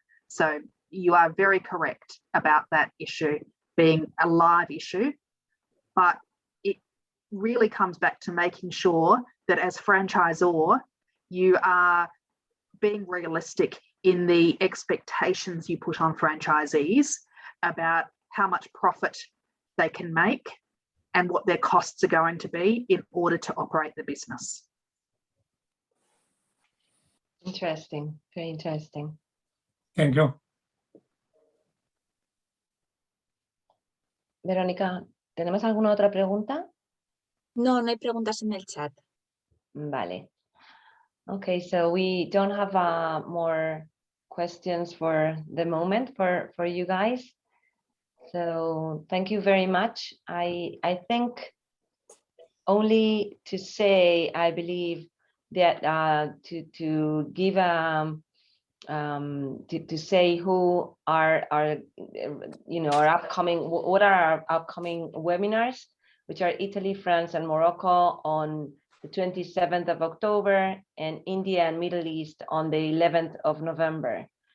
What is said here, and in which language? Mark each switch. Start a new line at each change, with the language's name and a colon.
English: So you are very correct about that issue being a live issue, but it really comes back to making sure that as franchisor, you are being realistic in the expectations you put on franchisees about how much profit they can make and what their costs are going to be in order to operate the business. Interesting, very interesting. Thank you.
Spanish: Verónica, ¿tenemos alguna otra pregunta? No, no hay preguntas en el chat. Vale.
English: Okay, so we don't have more questions for the moment for you guys. So thank you very much. I think only to say, I believe that to give to say who are our upcoming, what are our upcoming webinars, which are Italy, France, and Morocco on the 27th of October, and India and Middle East on the 11th of November.